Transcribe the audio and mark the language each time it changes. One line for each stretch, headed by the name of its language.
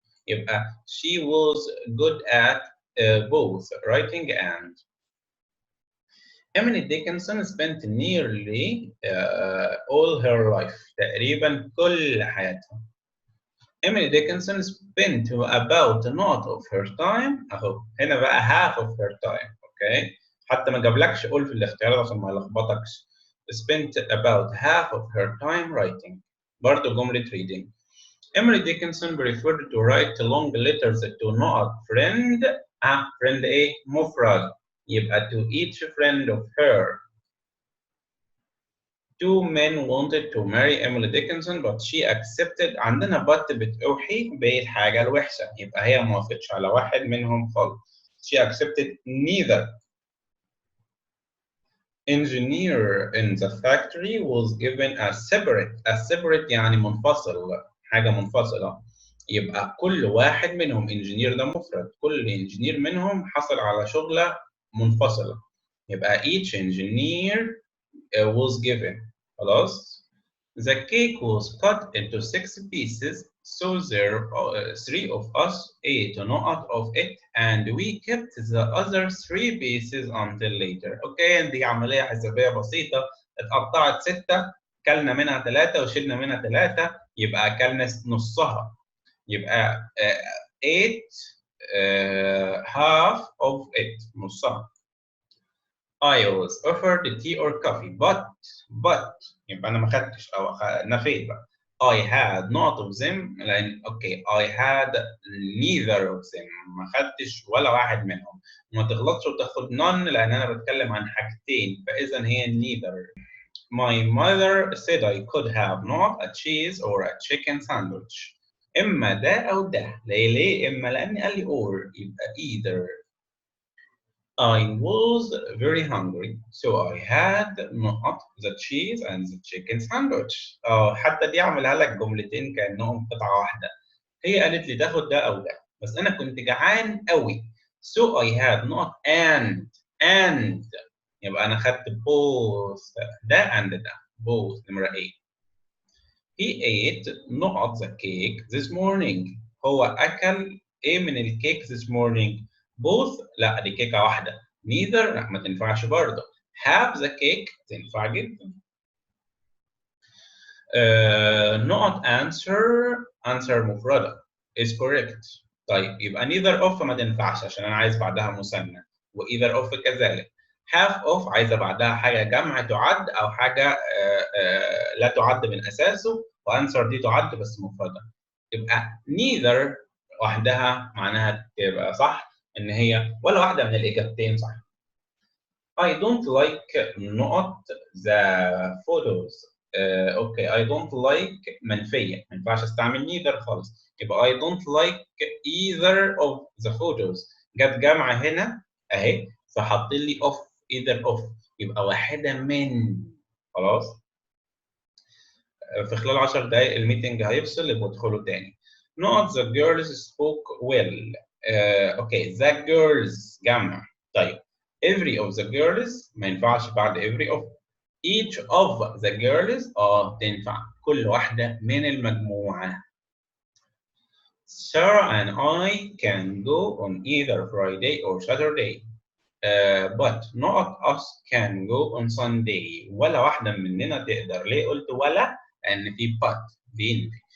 English: يبقى she was good at both writing and. Emily Dickinson spent nearly all her life.
Arabic: تقريبا كل حياتها.
English: Emily Dickinson spent about not of her time.
Arabic: اهو هنا بقى
English: half of her time.
Arabic: اوكي حتى ما جابلكش قول في الاختيارات عشان ما يلخبطكش.
English: spent about half of her time writing.
Arabic: برضه جملة
English: reading. Emily Dickinson preferred to write long letters to not friend.
Arabic: friend ايه؟ مفرد.
English: يبقى to each friend of her. Two men wanted to marry Emily Dickinson but she accepted.
Arabic: عندنا but بتوحي بالحاجة الوحشة، يبقى هي ما وافقتش على واحد منهم خالص.
English: She accepted neither. Engineer in the factory was given a separate
Arabic: يعني منفصل، حاجة منفصلة. يبقى كل واحد منهم engineer ده مفرد، كل engineer منهم حصل على شغلة منفصلة.
English: يبقى each engineer was given.
Arabic: خلاص.
English: The cake was cut into 6 pieces, so there 3 of us ate not of it, and we kept the other 3 pieces until later.
Arabic: اوكي، دي عملية حسابية بسيطة، اتقطعت 6، كلنا منها 3 وشلنا منها 3، يبقى كلنا نصها.
English: يبقى 8 half of it،
Arabic: نصها.
English: I was offered tea or coffee, but
Arabic: يبقى أنا ما خدتش أو نفيت بقى.
English: I had not of them
Arabic: لأن أوكي
English: I had neither of them،
Arabic: ما خدتش ولا واحد منهم. ما تغلطش وتاخد none لأن أنا بتكلم عن حاجتين، فإذا هي neither.
English: My mother said I could have not a cheese or a chicken sandwich.
Arabic: إما ده أو ده. ليه إما؟ لأن قال لي or، يبقى either.
English: I was very hungry, so I had not the cheese and the chicken sandwich.
Arabic: حتى دي اعملها لك جملتين كأنهم قطعة واحدة. هي قالت لي تاخد ده أو ده، بس أنا كنت جعان قوي.
English: So I had not and
Arabic: يبقى أنا خدت
English: both ده and ده. both نمرة A. He ate not the cake this morning.
Arabic: هو أكل إيه من الكيك
English: this morning؟
Arabic: both لا دي كيكة واحدة. neither لا ما تنفعش برضه.
English: have the cake
Arabic: تنفع جدا.
English: not answer
Arabic: مفردة
English: is correct.
Arabic: طيب يبقى neither of ما تنفعش عشان أنا عايز بعدها مثنى، و either of كذلك.
English: half of
Arabic: عايزة بعدها حاجة جمع تعد أو حاجة لا تعد من أساسه، وأنسر دي تعد بس مفردة. يبقى neither وحدها معناها تبقى صح إن هي ولا واحدة من الإجابتين صح.
English: I don't like not the photos. Okay I don't like منفية،
Arabic: ما ينفعش استعمل
English: neither خالص، يبقى I don't like either of the photos.
Arabic: جت جمع هنا اهي فحط لي of
English: either of،
Arabic: يبقى واحدة من. خلاص. في خلال 10 دقايق الميتنج هيفصل، يبقوا ادخلوا تاني.
English: Not the girls spoke well. Okay the girls
Arabic: جمع.
English: طيب every of the girls
Arabic: ما ينفعش بعد
English: every of. each of the girls
Arabic: تنفع كل واحدة من المجموعة.
English: Sarah and I can go on either Friday or Saturday. But not us can go on Sunday.
Arabic: ولا واحدة مننا تقدر. ليه قلت ولا؟ لأن في but بينفي.